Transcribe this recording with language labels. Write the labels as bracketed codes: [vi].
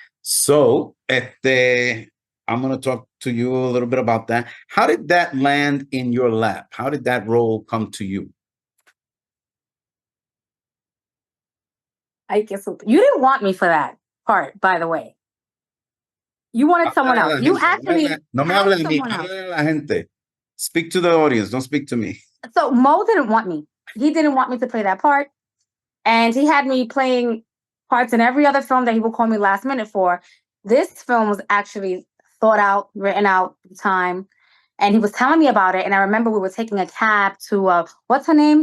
[en] So, I'm going to talk to you a little bit about that. How did that land in your lap? How did that role come to you? You didn't want me for that part, by the way. You wanted someone else. You actually [es] no me hable de mí, hable de la gente. [en] Speak to the audience. Don't speak to me. So Mo didn't want me. He didn't want me to play that part. And he had me playing parts in every other film that he would call me last minute for. This film was actually thought out, written out time. And he was telling me about it. And I remember we were taking a cab to, what's her name?